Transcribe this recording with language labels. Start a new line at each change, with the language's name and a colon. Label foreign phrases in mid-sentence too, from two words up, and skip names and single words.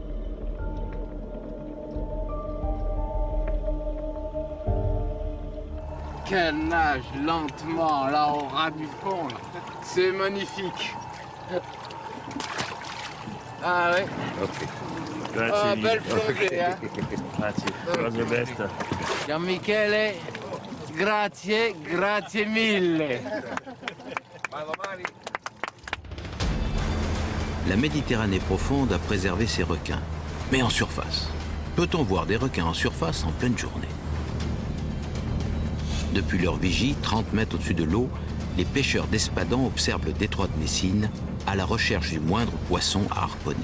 French: Qu'elle nage lentement là au ras du fond. C'est magnifique. Ah ouais. Ok. Ah, belle plongée, hein.
Italian: Grazie,
English: you're the best.
Italian: Gian Michele, grazie, grazie mille.
French: La Méditerranée profonde a préservé ses requins, mais en surface. Peut-on voir des requins en surface en pleine journée? Depuis leur vigie, 30 mètres au-dessus de l'eau, les pêcheurs d'Espadon observent le détroit de Messine à la recherche du moindre poisson à harponner.